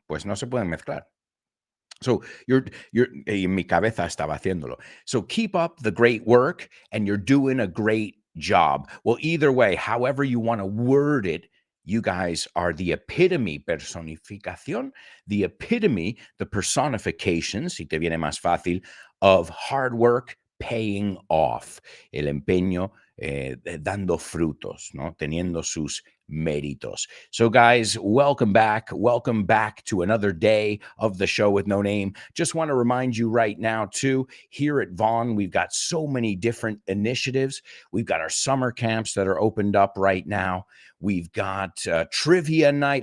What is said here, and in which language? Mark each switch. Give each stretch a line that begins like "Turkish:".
Spanish: Pues no se pueden mezclar.
English: So you're
Spanish: en mi cabeza estaba haciéndolo.
English: So keep up the great work and you're doing a great job. Well, either way, however you want to word it, you guys are the epitome, personificación, the epitome, the personification,
Spanish: si te viene más fácil,
English: of hard work paying off.
Spanish: El empeño dando frutos, ¿no? Teniendo sus méritos.
English: So guys, welcome back to another day of the show with no name. Just want to remind you right now too, here at Vaughn, we've got so many different initiatives. We've got our summer camps that are opened up right now. We've got trivia night.